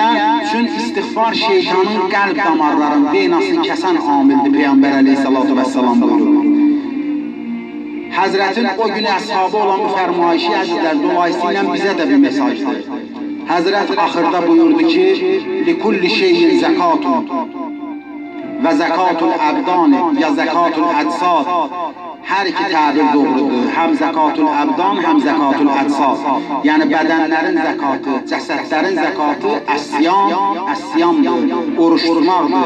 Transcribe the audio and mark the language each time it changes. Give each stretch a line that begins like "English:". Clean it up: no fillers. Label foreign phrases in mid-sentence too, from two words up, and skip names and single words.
Azerbaijani: Çünki istiğfar şeytanın qəlb damarlarının beynasını kəsən amildir, Peyğəmbər
Arabic: عليه الصلاة والسلام
Azerbaijani: buyurur. Həzrətin o günü əshabı olan bu fərmayişi əzizlər dolayısıyla bizə də bir mesajdır. Həzrət axırda buyurdu ki,
Arabic: لِكُلِّ شَيْءٍ زَكَاتٌ و زكاة الأبدان يا زكاة الأجساد.
Azerbaijani: Hər iki təbir doğrudur. Həm
Arabic: زكاة الأبدان,
Azerbaijani: həm
Arabic: زكاة الأجساد.
Azerbaijani: Yəni bədənlərin zəkatı, cəsədlərin zəkatı əsyamdır, oruç tutmaqdır.